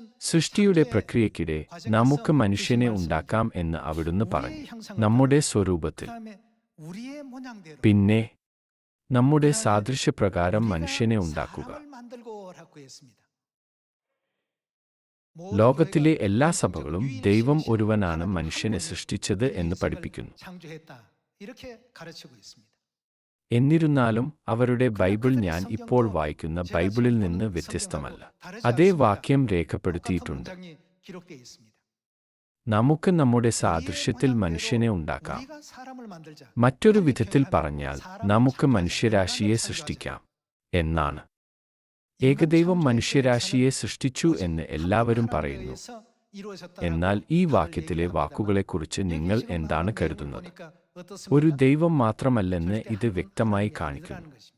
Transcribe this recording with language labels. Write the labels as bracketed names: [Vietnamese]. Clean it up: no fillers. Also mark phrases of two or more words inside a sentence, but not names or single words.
[Malayalam] സൃഷ്ടിയുടെ പ്രക്രിയയ്ക്കിടെ നമുക്ക് മനുഷ്യനെ ഉണ്ടാക്കാം എന്ന് അവിടുന്ന് പറഞ്ഞു, നമ്മുടെ സ്വരൂപത്തിൽ. പിന്നെ നമ്മുടെ സാദൃശ്യപ്രകാരം മനുഷ്യനെ ഉണ്ടാക്കുക. ലോകത്തിലെ എല്ലാ സഭകളും ദൈവം ഒരുവനാണ് മനുഷ്യനെ സൃഷ്ടിച്ചത് എന്ന് പഠിപ്പിക്കുന്നു. [Korean] 창조했다. 이렇게 가르치고 있습니다. [Malayalam] എന്നിരുന്നാലും അവരുടെ ബൈബിൾ ഞാൻ ഇപ്പോൾ വായിക്കുന്ന ബൈബിളിൽ നിന്ന് വ്യത്യസ്തമല്ല. അതേ വാക്യം രേഖപ്പെടുത്തിയിട്ടുണ്ട്. [Korean] 문장이 기록되어 있습니다. [Malayalam] നമുക്ക് നമ്മുടെ സാദൃശ്യത്തിൽ മനുഷ്യനെ ഉണ്ടാക്കാം. [Korean] 우리가 사람을 만들자. [Malayalam] മറ്റൊരു വിധത്തിൽ പറഞ്ഞാൽ നമുക്ക് മനുഷ്യരാശിയെ സൃഷ്ടിക്കാം എന്നാണ്. ഏകദൈവം മനുഷ്യരാശിയെ സൃഷ്ടിച്ചു എന്ന് എല്ലാവരും പറയുന്നു. എന്നാൽ ഈ വാക്യത്തിലെ വാക്കുകളെക്കുറിച്ച് നിങ്ങൾ എന്താണ് കരുതുന്നത്? ഒരു ദൈവം മാത്രമല്ലെന്ന് ഇത് വ്യക്തമായി കാണിക്കുന്നു.